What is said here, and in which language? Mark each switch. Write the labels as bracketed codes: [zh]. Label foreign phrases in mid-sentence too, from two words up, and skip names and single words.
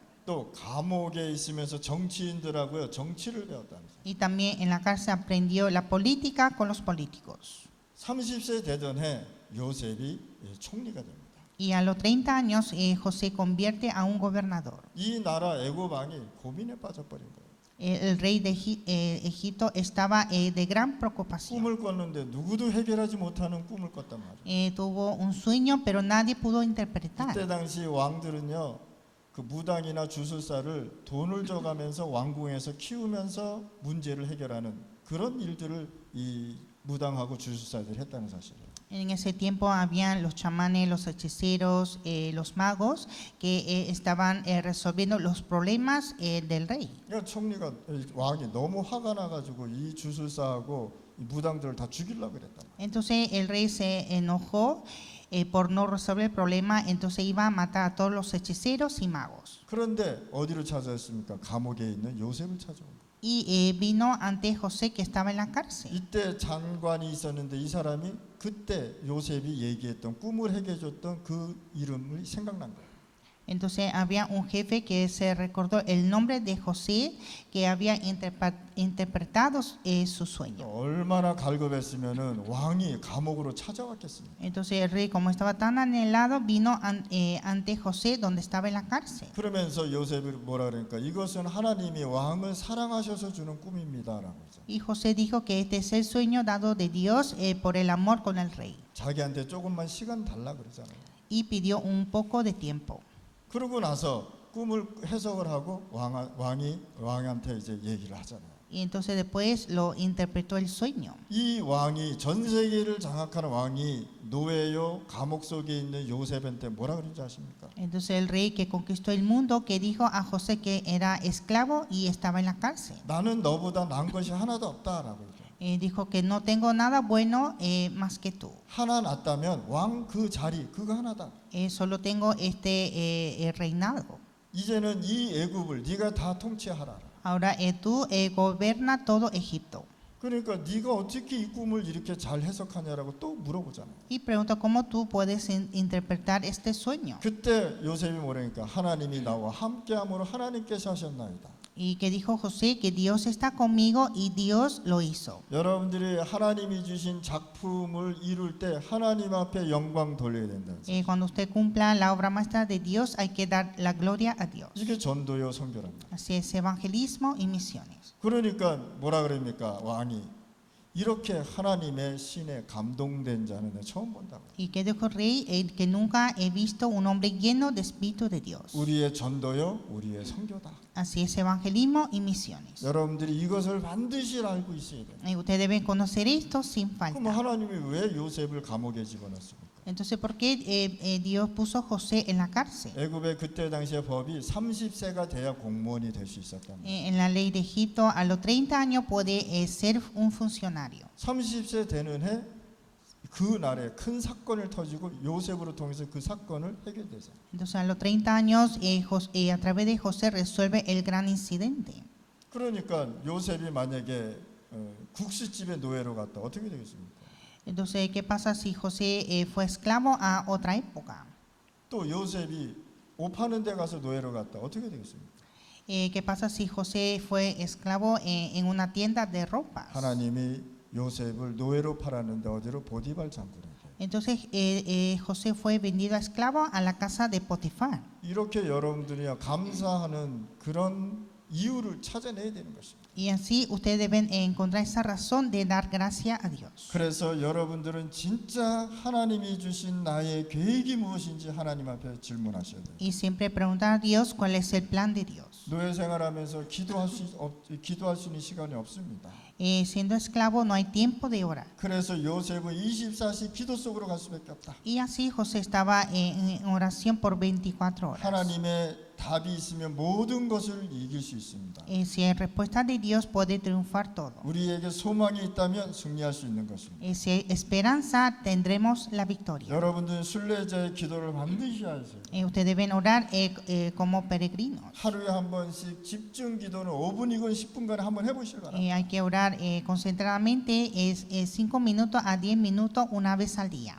[ko] 또 감옥에 있으면서 정치인들하고요 정치를 배웠다면서요. [es] Y también en la cárcel aprendió la política con los políticos. [ko] 30세 되던 해 요셉이 총리가 됩니다. [es] Y a los 30 años José convierte a un gobernador. [ko] 이 나라 애굽 왕이 고민에 빠져버린 거예요. [es] El rey de Egipto estaba de gran preocupación. [ko] 꿈을 꿨는데 누구도 해결하지 못하는 꿈을 꿨단 말이에요. [es] Tuvo un sueño, pero nadie pudo interpretar. [ko] 그때 당시 왕들은요 그 무당이나 주술사를 돈을 줘가면서 왕궁에서 키우면서 문제를 해결하는 그런 일들을 이 무당하고 주술사들이 했다는 사실이에요. [es] En ese tiempo habían los chamanes, los hechiceros, los magos que estaban resolviendo los problemas del rey. [ko] 그러니까 총리가 왕이 너무 화가 나가지고 이 주술사하고 이 무당들을 다 죽이려고 그랬단 말이에요. [es] Entonces el rey se enojó por no resolver el problema, entonces iba a matar a todos los hechiceros y magos. [ko] 그런데 어디로 찾아왔습니까? 감옥에 있는 요셉을 찾아온 거예요. [es] Y vino ante José que estaba en la cárcel. [ko] 이때 장관이 있었는데 이 사람이 그때 요셉이 얘기했던 꿈을 해결해줬던 그 이름이 생각난 거예요. [es] Entonces había un jefe que se recordó el nombre de José que había interpretado su sueño. [ko] 얼마나 갈급했으면은 왕이 감옥으로 찾아왔겠습니까? [es] Entonces el rey, como estaba tan anhelado, vino ante José donde estaba en la cárcel. [ko] 그러면서 요셉이 뭐라 그러니까 이것은 하나님이 왕을 사랑하셔서 주는 꿈입니다라고 했죠. [es] Y José dijo que este es el sueño dado de Dios por el amor con el rey. [ko] 자기한테 조금만 시간 달라 그러잖아요. [es] Y pidió un poco de tiempo. [ko] 그러고 나서 꿈을 해석을 하고 왕이 왕한테 이제 얘기를 하잖아요. [es] Y entonces después lo interpretó el sueño. [ko] 이 왕이 전 세계를 장악하는 왕이 노예요 감옥 속에 있는 요셉한테 뭐라 그런지 아십니까? [es] Entonces el rey que conquistó el mundo, que dijo a José que era esclavo y estaba en la cárcel. [ko] 나는 너보다 나은 것이 하나도 없다라고 얘기해요. [es] Dijo que no tengo nada bueno más que tú. [ko] 하나 낫다면 왕 그 자리 그거 하나다. [es] Solo tengo este reinado. [ko] 이제는 이 애굽을 네가 다 통치하라. [es] Ahora tú gobierna todo Egipto. [ko] 그러니까 네가 어떻게 이 꿈을 이렇게 잘 해석하냐라고 또 물어보잖아요. [es] Y pregunta cómo tú puedes interpretar este sueño. [ko] 그때 요셉이 뭐라니까 하나님이 나와 함께함으로 하나님께서 하셨나이다. [es] Y que dijo José que Dios está conmigo y Dios lo hizo. [ko] 여러분들이 하나님이 주신 작품을 이룰 때 하나님 앞에 영광 돌려야 된다. [es] Cuando usted cumpla la obra maestra de Dios, hay que dar la gloria a Dios. [ko] 이게 전도요 선교랍니다. [es] Así es, evangelismo y misiones. [ko] 그러니까 뭐라 그럽니까 왕이 이렇게 하나님의 신에 감동된 자는 내가 처음 본다고. [es] Y que dijo el rey que nunca he visto un hombre lleno de espíritu de Dios. [ko] 우리의 전도요, 우리의 선교다. [es] Así es, evangelismo y misiones. [ko] 여러분들이 이것을 반드시 알고 있어야 돼요. [es] Y ustedes deben conocer esto sin [ko] 그럼 [es] falta. [ko] 하나님이 왜 요셉을 감옥에 집어넣습니까? [es] Entonces, ¿por qué Dios puso a José en la cárcel? [ko] 애굽의 그때 당시의 법이 30세가 돼야 공무원이 될 수 있었답니다. [es] En la ley de Egipto, a los 30 años puede ser un funcionario. [ko] 30세 되는 해 그 날에 큰 사건을 터지고 요셉으로 통해서 그 사건을 해결되세요. [es] Entonces, a los 30 años, a través de José resuelve el gran incidente. [ko] 그러니까 요셉이 만약에 국수집의 노예로 갔다 어떻게 되겠습니까? [es] Entonces, ¿qué pasa si José fue esclavo a otra época? [ko] 또 요셉이 옷 파는 데 가서 노예로 갔다 어떻게 되겠습니까? [es] ¿Qué pasa si José fue esclavo en una tienda de ropas? [ko] 하나님이 요셉을 노예로 팔았는데 어디로 보디발 장군에게. [es] Entonces, José fue vendido a esclavo a la casa de Potifar. [ko] 이렇게 여러분들이 감사하는 그런 이유를 찾아내야 되는 것입니다. [es] Y así ustedes deben encontrar esa razón de dar gracia a Dios. [ko] 그래서 여러분들은 진짜 하나님이 주신 나의 계획이 무엇인지 하나님 앞에 질문하셔야 돼요. [es] Y siempre preguntar a Dios cuál es el plan de Dios. [ko] 노예 생활하면서 기도할 수 있는 시간이 없습니다. [es] Siendo esclavo no hay tiempo de orar. [ko] 그래서 요셉은 24시 기도 속으로 갈 수밖에 없다. [es] Y así José estaba en oración por 24 horas. [ko] 하나님의 답이 있으면 모든 것을 이길 수 있습니다. [es] Si hay respuesta de Dios puede triunfar todo. [ko] 우리에게 소망이 있다면 승리할 수 있는 것입니다. [es] Si hay esperanza tendremos la victoria. [ko] 여러분들은 순례자의 기도를 반드시 하세요. [es] Ustedes deben orar como peregrinos. [ko] 하루에 한 번씩 집중 기도는 5분이건 10분간 한번 해보시기 바랍니다. [es] Hay que orar concentradamente 5 minutos a 10 minutos una vez al día.